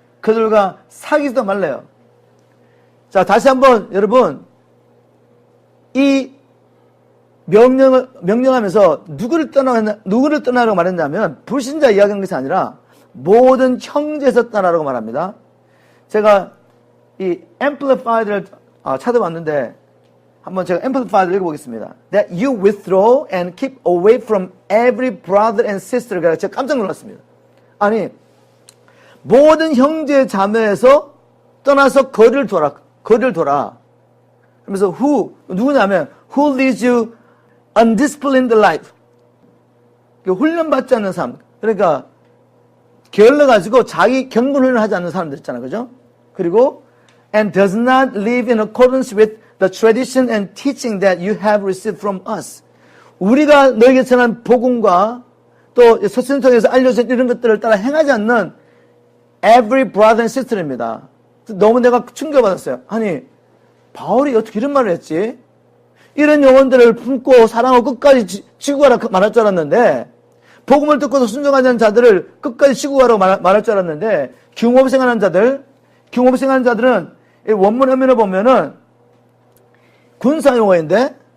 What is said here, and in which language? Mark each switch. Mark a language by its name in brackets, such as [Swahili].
[Korean] 그들과 사귀지도 말래요. 자, 다시 한번 여러분 이 명령하면서 누구를 떠나라고 말했냐면 불신자 이야기한 것이 아니라 모든 형제에서 떠나라고 말합니다. 제가 이 Amplified를 찾아봤는데 한번 제가 Amplified를 읽어보겠습니다. [English] That you withdraw and keep away from every brother and sister. [Korean] 그래서 제가 깜짝 놀랐습니다. 아니 모든 형제 자매에서 떠나서 거리를 둬라. 그러면서 누구냐면 [English] who leads you undisciplined life. [Korean] 훈련받지 않는 사람. 그러니까 게을러가지고 자기 경건훈련을 하지 않는 사람들 있잖아요. 그죠? 그리고 [English] and does not live in accordance with the tradition and teaching that you have received from us. [Korean] 우리가 너에게 전한 복음과 또 서신을 통해서 알려진 이런 것들을 따라 행하지 않는 [English] every brother and sister [Korean] 입니다. 너무 내가 충격받았어요. 아니 바울이 어떻게 이런 말을 했지? 이런 영혼들을 품고 사랑하고 끝까지 지고 가라 말할 줄 알았는데 복음을 듣고도 순종하지 않는 자들을 끝까지 지고 가라고 말할 줄 알았는데 경험생하는 자들은 원문 의미를 보면은 군사 용어인데